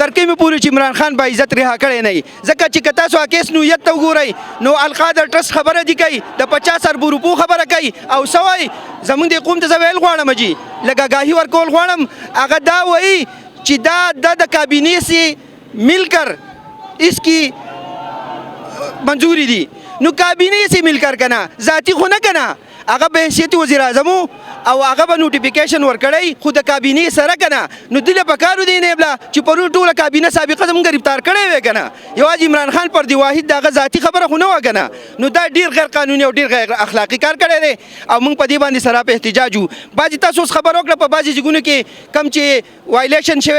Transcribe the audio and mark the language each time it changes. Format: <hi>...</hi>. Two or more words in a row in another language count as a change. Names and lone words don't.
<ps>تر کومې پورې چې عمران خان با عزت رها کړی نه وي ځکه چې که تاسو کیس نوعیت ته وګورئ نو القادر ټرسټ خبره دي کوي د 50 اربو روپو خبره کوي او څه وایي زموږ دې قوم ته زه ویل غواړم جي لږ آګاهي ورکول غواړم هغه دا وایي چې دا د کابینې</ps> <ur>سے مل کر اس کی منظوری دی</ur> <ps>نو کابینه</ps> <ur>سے مل کر</ur> <ps>کنا ذاتی خو نه کنا هغه به حیثیت وزیر اعظم او هغه به نوټیفیکیشن ورکړی خو د کابینې سره کنه نو دله پکارو دی نه بلا چې پرون ټوله کابینه سابقه زموږ گرفتار کړی وي کنه یوازې عمران خان پر دی واحد دغه ذاتی خبره خو نه و کنه نو دا ډیر غیر قانوني او ډیر غیر اخلاقی کار کړی دی او موږ په دې باندې سره په احتجاج وو بعضې تاسو خبر وکړه په بعضې ځایونو کې کم چې وایلیشن شوی</ps>